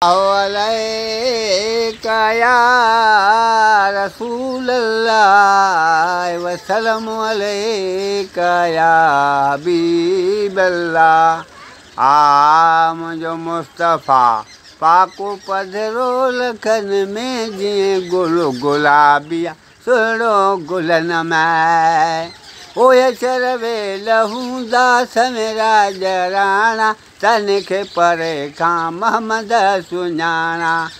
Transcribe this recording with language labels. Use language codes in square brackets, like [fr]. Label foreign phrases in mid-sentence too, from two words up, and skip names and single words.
[ar] عليك يا رسول الله، وسلام عليك يا حبيب الله۔ [sd] آ منهنجو مصطفيٰ، پاڪو پڌرو لکن ۾ جيئن گل گلابي آهي، سهڻو گلن ۾۔ او اچر ويل هوندا سميرا ڄراڻا، تن کي پري کان محمد سڃاڻا۔